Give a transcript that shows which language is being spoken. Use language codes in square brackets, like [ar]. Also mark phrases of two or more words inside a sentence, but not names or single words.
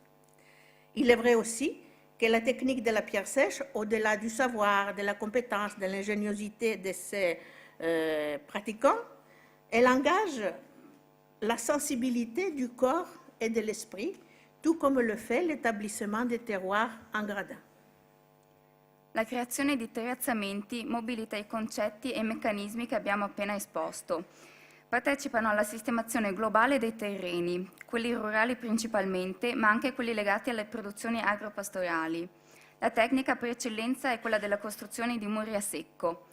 [fr] Il est vrai aussi que la technique de la pierre sèche, au-delà du savoir, de la compétence, de l'ingéniosité de ses pratiquants, elle engage la sensibilité du corps et de l'esprit, tout come le fait l'établissement des terroirs en gradin. [it] La creazione di terrazzamenti mobilita i concetti e i meccanismi che abbiamo appena esposto. Partecipano alla sistemazione globale dei terreni, quelli rurali principalmente, ma anche quelli legati alle produzioni agropastorali. La tecnica per eccellenza è quella della costruzione di muri a secco.